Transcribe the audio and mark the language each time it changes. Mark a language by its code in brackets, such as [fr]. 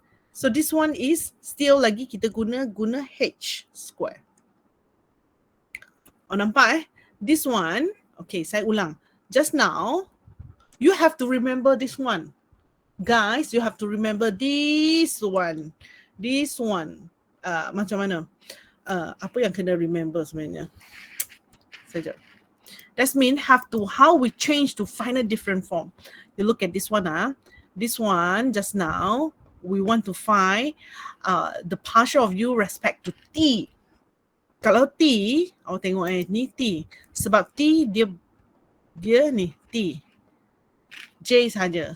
[en] So this one is still [ms] lagi kita guna [en] H square. Oh nampak This one, [ms] okay saya ulang. [en] Just now, you have to remember this one. guys, you have to remember this one. This one. [ms] Macam mana? Apa yang kena remember sebenarnya? Sekejap. [en] That means how we change to find a different form. You look at this one. This one just now, we want to find the partial of u respect to t. [ms] Kalau t, awak tengok ni t. Sebab t dia ni t. J saja.